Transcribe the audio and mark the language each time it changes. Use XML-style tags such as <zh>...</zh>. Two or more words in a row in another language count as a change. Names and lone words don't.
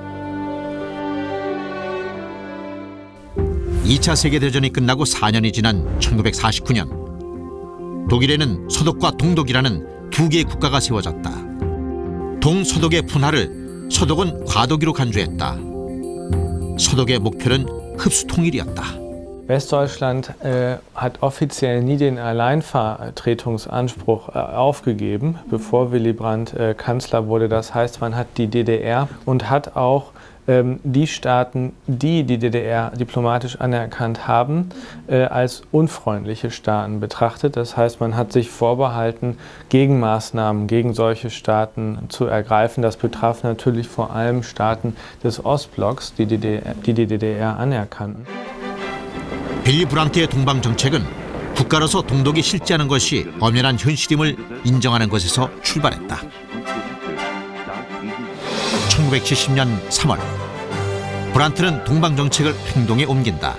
<ko>2차 세계대전이 끝나고 4년이 지난 1949년 독일에는 서독과 동독이라는 두 개의 국가가 세워졌다. 동서독의 분할을 서독은 과도기로 간주했다. 서독의 목표는 흡수 통일이었다.</ko> <de>Westdeutschland hat offiziell nie den Alleinvertretungsanspruch aufgegeben, bevor Willy Brandt Kanzler wurde. Das heißt, man hat die DDR und hat auch die Staaten, die die DDR diplomatisch anerkannt haben, als unfreundliche Staaten betrachtet. Das heißt, man hat sich vorbehalten, Gegenmaßnahmen gegen solche Staaten zu ergreifen. Das betraf natürlich vor allem Staaten des Ostblocks, die die DDR anerkannten.</de> <ko>빌리 브란트의 동방정책은 국가로서 동독이 실제하는 것이 엄연한 현실임을 인정하는 것에서 출발했다. 1970년 3월 브란트는 동방정책을 행동에 옮긴다.</ko>